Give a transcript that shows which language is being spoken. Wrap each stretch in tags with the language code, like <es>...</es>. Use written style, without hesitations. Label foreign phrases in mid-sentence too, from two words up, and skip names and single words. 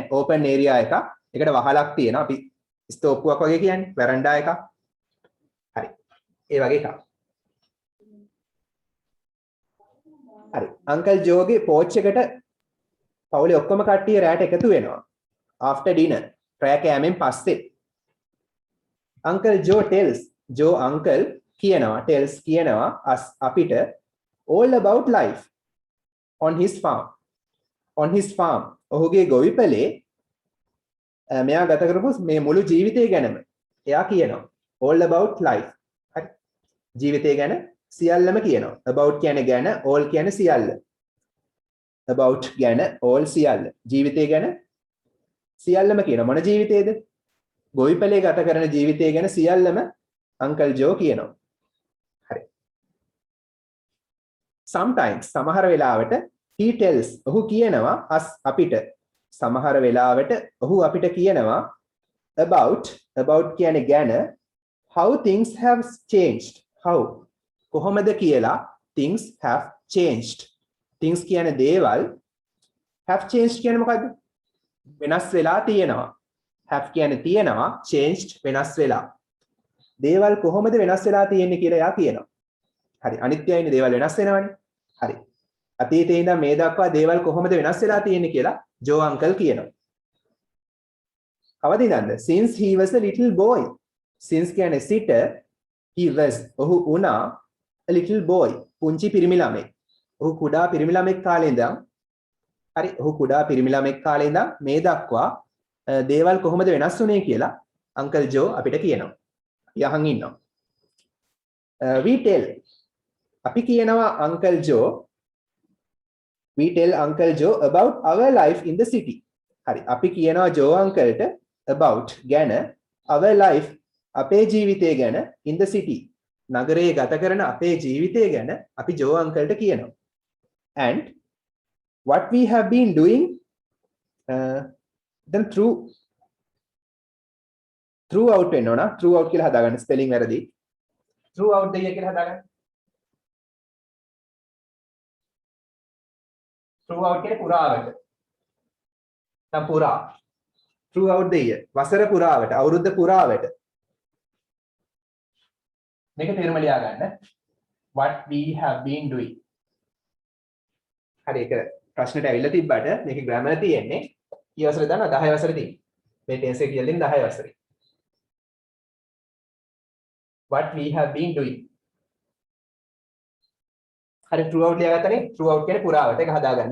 <en>open area</en> <si>එකක්. ඒකට වහලක් තියෙනවා. අපි ස්තූපුවක් වගේ කියන්නේ. veranda එකක්. හරි. ඒ වගේ එකක්. හරි. අංකල් ජෝගේ පෝච් එකට පවුලේ ඔක්කොම කට්ටිය රැට එකතු වෙනවා.</si> <en>after dinner.</en> <si>රෑ කෑමෙන් පස්සේ.</si> <en>අංකල් ජෝ tells ජෝ අංකල්</en> <si>කියනවා</si> <en>tells</en> <si>කියනවා අපිට</si> <en>all about life on his farm.</en> <si>ඔහුගේ ගොවිපලේ මෙයා ගත කරපු මේ මුළු ජීවිතය ගැනම එයා කියනවා.</si> <en>all about life.</en> <si>හරි. ජීවිතය ගැන සියල්ලම කියනවා. about කියන්නේ ගැන, all කියන්නේ සියල්ල. about ගැන, all සියල්ල. ජීවිතය ගැන සියල්ලම කියනවා. මොන ජීවිතේද? ගොවිපලේ ගත කරන ජීවිතය ගැන සියල්ලම අංකල් ජෝ කියනවා. හරි. sometimes සමහර වෙලාවට</si> <en>he tells</en> <si>ඔහු කියනවා us අපිට. සමහර වෙලාවට ඔහු අපිට කියනවා about කියන්නේ ගැන</si> <en>how things have changed. how</en> <si>කොහොමද කියලා</si> <en>things have changed.</en> <si>things කියන්නේ දේවල්.</si> <en>have changed</en> <si>කියන්නේ මොකද්ද? වෙනස් වෙලා තියෙනවා. have කියන්නේ තියෙනවා, changed වෙනස් වෙලා. දේවල් කොහොමද වෙනස් වෙලා තියෙන්නේ කියලා එයා කියනවා. හරි. අනිත්‍යයිනේ දේවල් වෙනස් වෙනවනේ. හරි. අතීතේ ඉඳන් මේ දක්වා දේවල් කොහොමද වෙනස් වෙලා තියෙන්නේ කියලා ජෝ අංකල් කියනවා. කවද ඉඳන්ද?</si> <en>since he was a little boy.</en> <si>since කියන්නේ සිට</si> <en>he was</en> <si>ඔහු වුණා</si> <en>a little boy</en> <si>පුංචි පිරිමි ළමෙක්. ඔහු කුඩා පිරිමි ළමෙක් කාලේ ඉඳන් හරි ඔහු කුඩා පිරිමි ළමෙක් කාලේ ඉඳන් මේ දක්වා දේවල් කොහොමද වෙනස් වුනේ කියලා අංකල් ජෝ අපිට කියනවා. යහන් ඉන්නවා.</si> <en>we tell</en> <si>අපි කියනවා</si> <en>අංකල් ජෝ we tell uncle Joe about our life in the city.</en> <si>හරි අපි කියනවා ජෝ අංකල්ට about ගැන</si> <en>our life</en> <si>අපේ ජීවිතය ගැන</si> <en>in the city.</en> <si>නගරයේ ගත කරන අපේ ජීවිතය ගැන අපි ජෝ අංකල්ට කියනවා.</si> <en>and what we have been doing then through throughout</en> <si>වෙන්න ඕන. throughout කියලා හදාගන්න ස්පෙලිං වැරදි.</si> <en>throughout the year</en> <si>කියලා හදාගන්න. throughout කියන්නේ පුරාවට. නැත්නම් පුරා.</si> <en>throughout the year.</en> <si>වසර පුරාවට, අවුරුද්ද පුරාවට. මේක තේරුම ලියා ගන්න.</si> <en>what we have been doing.</en> <si>හරි ඒක ප්‍රශ්නෙට ඇවිල්ලා තිබ්බට මේකේ grammar තියෙන්නේ කී වසරේ දන්නවා 10 වසරේ තියෙන්නේ. මේ tense එක කියලා දෙන්නේ 10 වසරේ.</si> <en>what we have been doing.</en> <si>හරි throughout ලියාගත්තනේ throughout කියන්නේ පුරාවට ඒක හදාගන්න.</si>